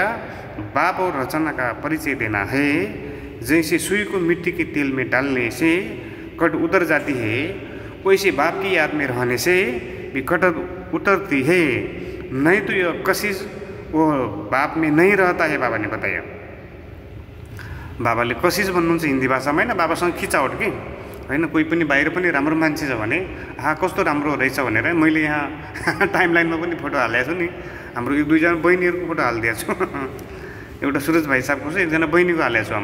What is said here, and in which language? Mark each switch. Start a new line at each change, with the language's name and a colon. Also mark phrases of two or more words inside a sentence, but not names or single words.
Hindi: बाप और रचना का परिचय देना है। जैसे सुई को मिट्टी के तेल में डालने से कट उतर जाती है, वैसे बाप की याद में रहने से भी कट उतरती है। नहीं तो यह कशिश वो बाप में नहीं रहता है बाबा ने बताया।
Nepali: बाबाले कशिश भन्नुहुन्छ हिन्दी भाषामा होइन, बाबासँग खिचावट कि होइन। कोही पनि बाहिर पनि राम्रो मान्छे छ भने कस्तो राम्रो रहेछ भनेर मैले यहाँ टाइमलाइनमा पनि फोटो हालेको छु नि। हाम्रो 1-2 जना बहिनीहरूको फोटो हालिदिएको छु। एउटा सुरज भाइ साहबको छ, एकजना बहिनीको हालेको छु।